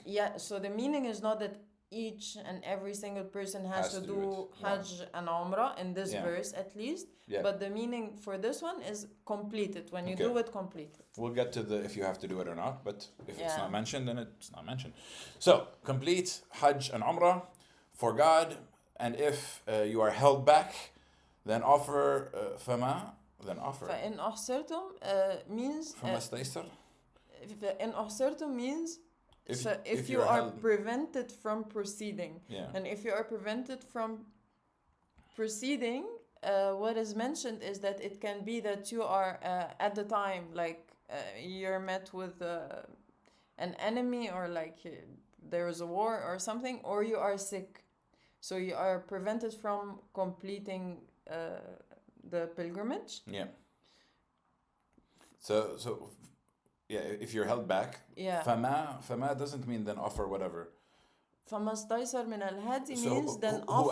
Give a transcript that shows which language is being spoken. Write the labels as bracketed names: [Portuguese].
[English] Yeah, so the meaning is not that each and every single person has to do Hajj and Umrah in this verse at least, but the meaning for this one is complete it. When you do it, complete it. We'll get to if you have to do it or not, but if it's not mentioned, then it's not mentioned. So, complete Hajj and Umrah for God, and if you are held back, then offer [Arabic] فما. [English] Then offer. [Arabic] فإن أحصرتم [English] means [Arabic] فما استيسر. إن أحصرتم [English] means if you are prevented from proceeding. And if you are prevented from proceeding, what is mentioned is that it can be that you are at the time like you're met with an enemy, or like there is a war or something, or you are sick, so you are prevented from completing the pilgrimage. So if you're held back, [Arabic] فما [English] doesn't mean then offer whatever. [Arabic] فما استيسر من الهدي [English] means then